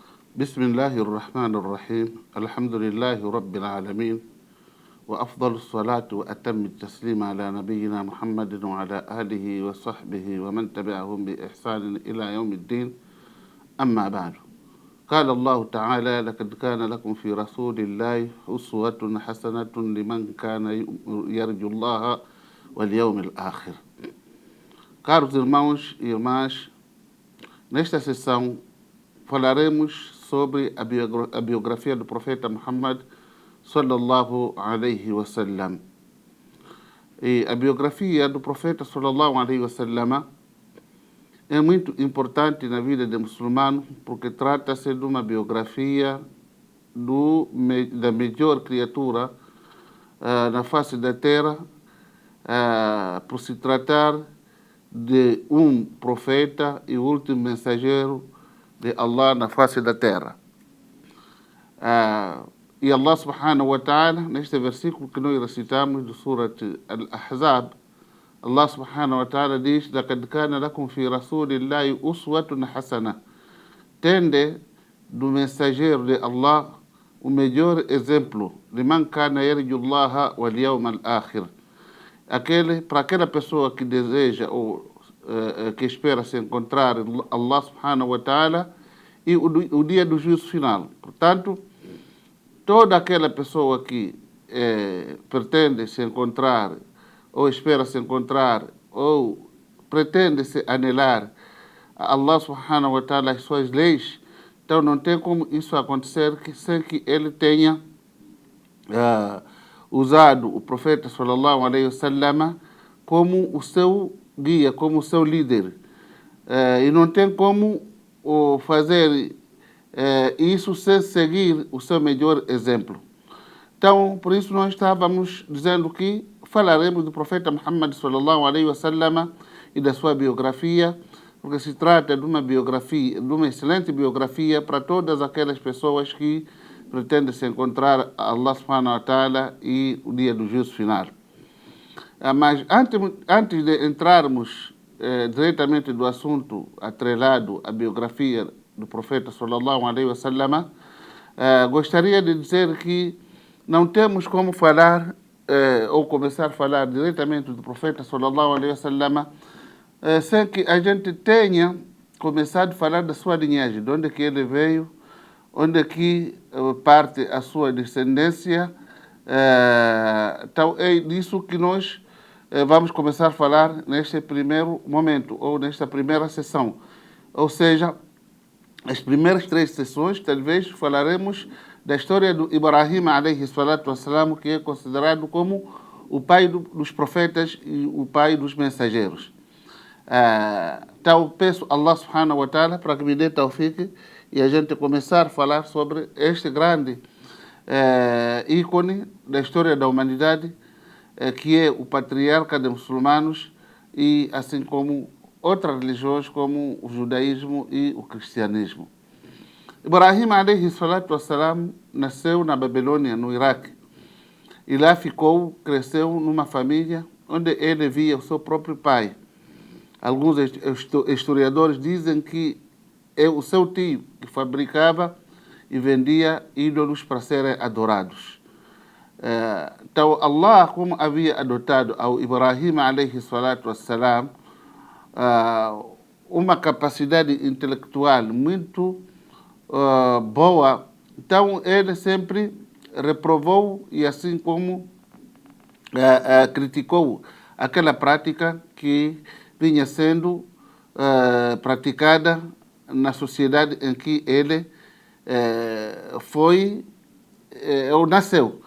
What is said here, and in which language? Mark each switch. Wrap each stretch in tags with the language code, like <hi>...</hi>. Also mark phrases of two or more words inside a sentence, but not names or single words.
<ar>بسم الله الرحمن الرحيم الحمد لله رب العالمين وأفضل الصلاة وأتم التسليم على نبينا محمد وعلى آله وصحبه ومن تبعهم بإحسان إلى يوم الدين أما بعد. قال الله تعالى: لقد كان لكم في رسول الله أسوة حسنة لمن كان يرجو الله واليوم الآخر.</ar> <pt>Caros irmãos e irmãs, nesta sessão falaremos sobre a biografia do profeta Muhammad</pt> <ar>صلى الله عليه وسلم.</ar> <pt>E a biografia do profeta</pt> <ar>صلى الله عليه وسلم</ar> <pt>é muito importante na vida do muçulmano porque trata-se de uma biografia da melhor criatura na face da terra, por se tratar de um profeta e último mensageiro de Allah na face da terra. E Allah</pt> <ar>سبحانه وتعالى,</ar> <pt>neste versículo que nós recitamos do Surat Al-Ahzab, Allah</pt> <ar>سبحانه وتعالى</ar> <pt>diz:</pt> <ar>لَقَدْ كَانَ لَكُمْ فِي رَسُولِ اللَّهِ أُسْوَةٌ حَسَنَةٌ.</ar> <pt>Tende do mensageiro de Allah o melhor exemplo,</pt> <ar>لِمَنْ كَانَ يَرْجُ اللَّهَ وَالْيَوْمَ الْآخِرِ.</ar> <pt>Para aquela pessoa que deseja ou que espera se encontrar Allah</pt> <ar>سبحانه وتعالى</ar> <pt>e o dia do juízo final. Portanto, toda aquela pessoa que pretende se encontrar ou espera se encontrar ou pretende se anelar a Allah</pt> <ar>سبحانه وتعالى</ar> <pt>as suas leis, então não tem como isso acontecer sem que ele tenha usado o profeta</pt> <ar>صلى الله عليه وسلم</ar> <pt>como o seu guia, como o seu líder. E não tem como fazer isso sem seguir o seu melhor exemplo. Então, por isso nós estávamos dizendo que falaremos do profeta Muhammad</pt> <ar>صلى الله عليه وسلم</ar> <pt>e da sua biografia, porque se trata de uma biografia, de uma excelente biografia para todas aquelas pessoas que pretendem se encontrar a Allah</pt> <ar>سبحانه وتعالى</ar> <pt>e o dia do juízo final. Mas antes de entrarmos diretamente do assunto atrelado à biografia do profeta</pt> <ar>صلى الله عليه وسلم,</ar> <pt>gostaria de dizer que não temos como falar ou começar a falar diretamente do profeta</pt> <ar>صلى الله عليه وسلم</ar> <pt>sem que a gente tenha começado a falar da sua linhagem, de onde que ele veio, onde que parte a sua descendência. Então é disso que nós vamos começar a falar neste primeiro momento, ou nesta primeira sessão. Ou seja, as primeiras 3 sessões, talvez, falaremos da história do Ibrahim,</pt> <ar>عليه الصلاة والسلام,</ar> <pt>que é considerado como o pai dos profetas e o pai dos mensageiros. Então, peço a Allah</pt> <ar>سبحانه وتعالى</ar> <pt>para que me dê tawfiq e a gente começar a falar sobre este grande ícone da história da humanidade, que é o patriarca dos muçulmanos, e assim como outras religiões como o judaísmo e o cristianismo. Ibrahim</pt> <ar>عليه الصلاة والسلام</ar> <pt>nasceu na Babilônia, no Iraque, e lá cresceu numa família onde ele via o seu próprio pai. Alguns historiadores dizem que é o seu tio que fabricava e vendia ídolos para serem adorados. Então, Allah, como havia adotado ao Ibrahim</pt> <ar>عليه الصلاة والسلام</ar> <pt>uma capacidade intelectual muito boa, então ele sempre reprovou e assim como criticou aquela prática que vinha sendo praticada na sociedade em que ele ou nasceu.</pt>